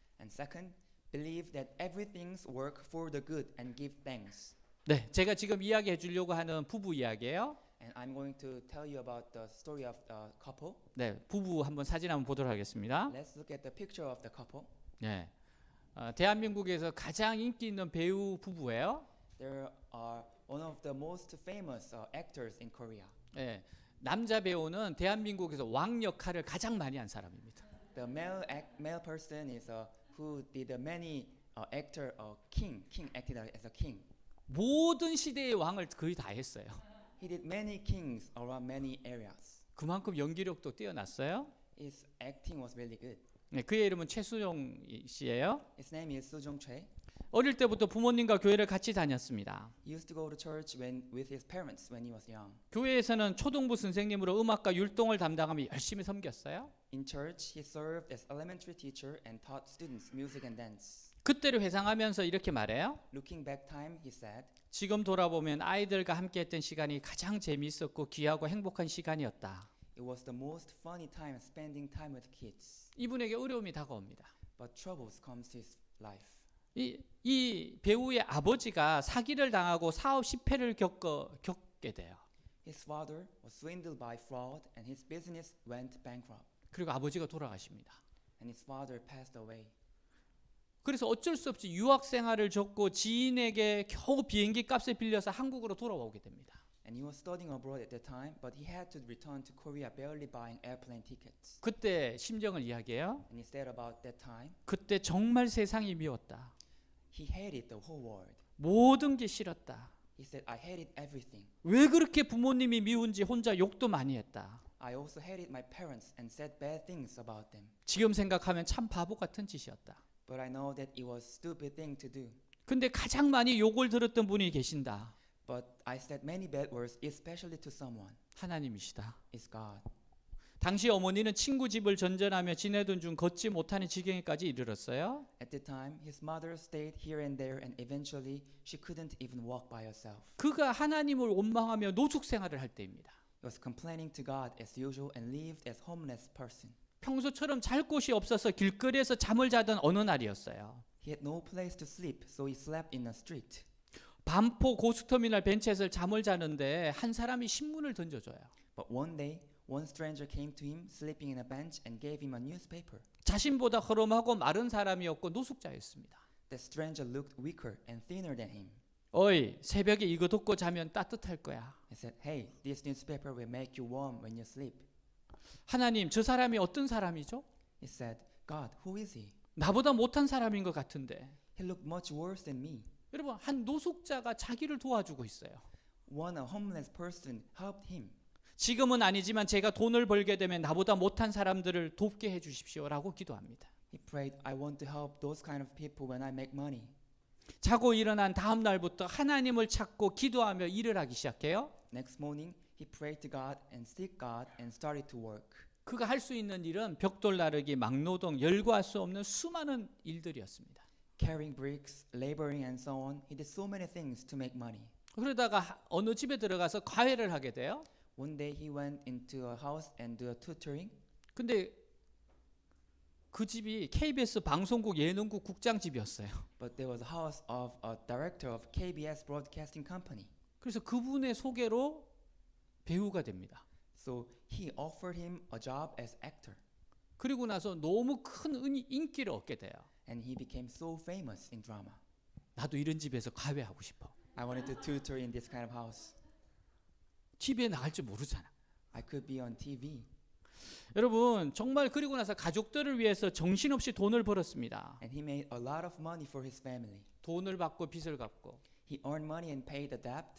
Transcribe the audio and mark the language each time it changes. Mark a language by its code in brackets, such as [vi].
[en] And second, believe that everything's work for the good and give thanks. [ko] 네, 제가 지금 이야기해 주려고 하는 부부 이야기예요. [en] And I'm going to tell you about the story of the couple. [ko] 네, 부부 한번 사진 한번 보도록 하겠습니다. [en] Let's look at the picture of the couple. [ko] 네, 대한민국에서 가장 인기 있는 배우 부부예요. [en] They are one of the most famous actors in Korea. [ko] 네, 남자 배우는 대한민국에서 왕 역할을 가장 많이 한 사람입니다. [en] The male person is who did many king acted as a king. [ko] 모든 시대의 왕을 거의 다 했어요. [en] He did many kings around many areas. [ko] 그만큼 연기력도 뛰어났어요. [en] His acting was really good. [ko] 네, 그의 이름은 최수종 씨예요. [en] His name is Soo Jong-choi. [ko] 어릴 때부터 부모님과 교회를 같이 다녔습니다. [en] He used to go to church with his parents when he was young. [ko] 교회에서는 초등부 선생님으로 음악과 율동을 담당하며 열심히 섬겼어요. [en] In church, he served as elementary teacher and taught students music and dance. [ko] 그때를 회상하면서 이렇게 말해요. [en] Looking back time, he said, [ko] 지금 돌아보면 아이들과 함께했던 시간이 가장 재미있었고 귀하고 행복한 시간이었다. [en] it was the most funny time spending time with kids. [ko] 이분에게 어려움이 다가옵니다. [en] But troubles comes to his life. [ko] 이 배우의 아버지가 사기를 당하고 사업 실패를 겪게 돼요. [en] His father was swindled by fraud and his business went bankrupt. [ko] 그리고 아버지가 돌아가십니다. [en] And his father passed away. [ko] 그래서 어쩔 수 없이 유학 생활을 접고 지인에게 겨우 비행기 값을 빌려서 한국으로 돌아오게 됩니다. [en] And he was studying abroad at that time, but he had to return to Korea barely buying airplane tickets. [ko] 그때 심정을 이야기해요. [en] And he said about that time, [ko] 그때 정말 세상이 미웠다. [en] he hated the whole world. [ko] 모든 게 싫었다. [en] He said, I hated everything. [ko] 왜 그렇게 부모님이 미운지 혼자 욕도 많이 했다. [en] I also hated my parents and said bad things about them. [ko] 지금 생각하면 참 바보 같은 짓이었다. [en] But I know that it was stupid thing to do. [ko] 근데 가장 많이 욕을 들었던 분이 계신다. [en] But I said many bad words, especially to someone. [ko] 하나님이시다. [en] It's God. [ko] 당시 어머니는 친구 집을 전전하며 지내던 중 걷지 못하는 지경에까지 이르렀어요. [en] At the time, his mother stayed here and there, and eventually she couldn't even walk by herself. [ko] 그가 하나님을 원망하며 노숙 생활을 할 때입니다. [en] He was complaining to God as usual and lived as homeless person. [ko] 평소처럼 잘 곳이 없어서 길거리에서 잠을 자던 어느 날이었어요. [en] He had no place to sleep, so he slept in a street. [ko] 반포 고속터미널 벤치에서 잠을 자는데 한 사람이 신문을 던져줘요. [en] But one day, one stranger came to him sleeping in a bench and gave him a newspaper. [ko] 자신보다 허름하고 마른 사람이었고 노숙자였습니다. [en] The stranger looked weaker and thinner than him. [ko] 어이, 새벽에 이거 덮고 자면 따뜻할 거야. [en] He said, "Hey, this newspaper will make you warm when you sleep." [ko] 하나님, 저 사람이 어떤 사람이죠? [en] He said, "God, who is he? [ko] 나보다 못한 사람인 것 같은데. [en] He looked much worse than me." [ko] 여러분, 한 노숙자가 자기를 도와주고 있어요. [en] One, a homeless person, helped him. [ko] 지금은 아니지만 제가 돈을 벌게 되면 나보다 못한 사람들을 돕게 해주십시오라고 기도합니다. [en] He prayed, "I want to help those kind of people when I make money." [ko] 자고 일어난 다음 날부터 하나님을 찾고 기도하며 일을 하기 시작해요. [en] Next morning, he prayed to God and seek God and started to work. [ko] 그가 할 수 있는 일은 벽돌 나르기, 막노동, 열거할 수 없는 수많은 일들이었습니다. [en] Carrying bricks, laboring and so on, he did so many things to make money. [ko] 그러다가 어느 집에 들어가서 과외를 하게 돼요. [en] One day he went into a house and do a tutoring. [ko] 근데 그 집이 KBS 방송국 예능국 국장집이었어요. [en] But there was a house of a director of KBS Broadcasting Company. [ko] 그래서 그분의 소개로 배우가 됩니다. [en] So he offered him a job as actor. [ko] 그리고 나서 너무 큰 인기를 얻게 돼요. [en] And he became so famous in drama. [ko] 나도 이런 집에서 과외하고 싶어. [en] I wanted to tutor in this kind of house. [ko] TV에 나갈 줄 모르잖아. [en] I could be on TV. [ko] 여러분, 정말 그리고 나서 가족들을 위해서 정신없이 돈을 벌었습니다. [en] And he made a lot of money for his family. [ko] 돈을 받고 빚을 갚고, [en] He earned money and paid the debt.